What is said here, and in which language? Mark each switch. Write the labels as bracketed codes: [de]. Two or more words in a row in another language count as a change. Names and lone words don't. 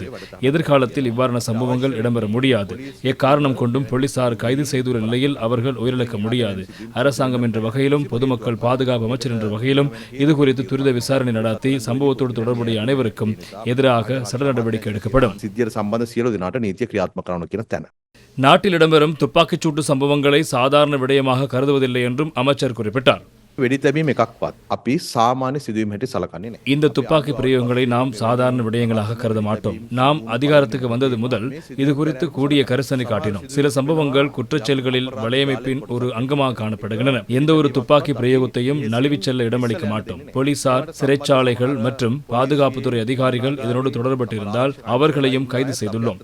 [ta] எதிர்காலத்தில் இவ்வாறான சம்பவங்கள் இடம்பெற முடியாது. எக்காரணம் கொண்டும் போலீசார் கைது செய்துள்ள நிலையில் அவர்கள் உயிரிழக்க முடியாது. அரசாங்கம் என்ற வகையிலும் பொதுமக்கள் பாதுகாப்பு அமைச்சர் என்ற வகையிலும் இதுகுறித்து துரித விசாரணை நடத்தி சம்பவத்தோடு தொடர்புடைய அனைவருக்கும் எதிராக சட்ட நடவடிக்கை எடுக்கப்படும். [si] සිද්ධියට සම්බන්ධ සියලු දෙනාට නීතිය ක්‍රියාත්මක කරනවා කියන තැන. [ta] நாட்டில் இடம்பெறும் துப்பாக்கிச்சூட்டு சம்பவங்களை சாதாரண விடயமாக கருதுவதில்லை என்றும் அமைச்சர் குறிப்பிட்டார். [si] වෙඩි තැබීම එකක්වත් අපි සාමාන්‍ය සිදුවීම් හැටි සලකන්නේ නැහැ. [ta] இந்த துப்பாக்கி பிரயோகங்களை நாம் சாதாரண விடயங்களாக கருத மாட்டோம். நாம் அதிகாரத்துக்கு வந்தது முதல் இது குறித்து கூடிய கரிசனை காட்டினோம். சில சம்பவங்கள் குற்றச்செயல்களில் வலையமைப்பின் ஒரு அங்கமாக காணப்படுகின்றன. எந்த ஒரு துப்பாக்கி பிரயோகத்தையும் நழுவிச் செல்ல இடமளிக்க மாட்டோம். போலீசார், சிறைச்சாலைகள் மற்றும் பாதுகாப்புத்துறை அதிகாரிகள் இதனோடு தொடர்பட்டிருந்தால் அவர்களையும் கைது செய்துள்ளோம்.